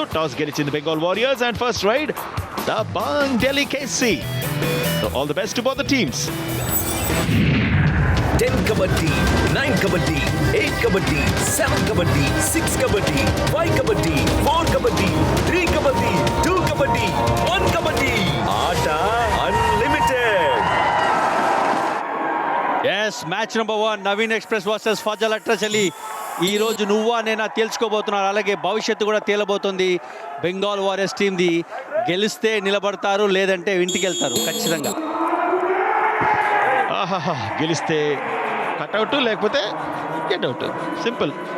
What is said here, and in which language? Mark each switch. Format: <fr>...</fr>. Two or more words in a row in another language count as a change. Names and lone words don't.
<te>టాస్ గెలిచింది బెంగాల్ వారియర్స్</te> <en>and first raid</en> <te>దబంగ్ ఢిల్లీ కేసీ.</te> <en>so all the best to both the teams. 10 kabaddi, 9 kabaddi, 8 kabaddi, 7 kabaddi, 6 kabaddi, 5 kabaddi, 4 kabaddi, 3 kabaddi, 2 kabaddi, 1 kabaddi.</en> <te>Aata unlimited.</te> <en>Yes, match number 1 నవీన్ ఎక్స్ప్రెస్ వర్సెస్ ఫజల్ అట్రచలి.</en> <te>ఈ రోజు నువ్వా నేనా తేల్చుకోబోతున్నారు. అలాగే భవిష్యత్తు కూడా తేలబోతుంది బెంగాల్ వారియర్స్ టీమ్ది. గెలిస్తే నిలబడతారు, లేదంటే ఇంటికి వెళ్తారు ఖచ్చితంగా. ఆహాహా, గెలిస్తే కట్అవుట్, లేకపోతే గెట్అవుట్, సింపుల్.</te>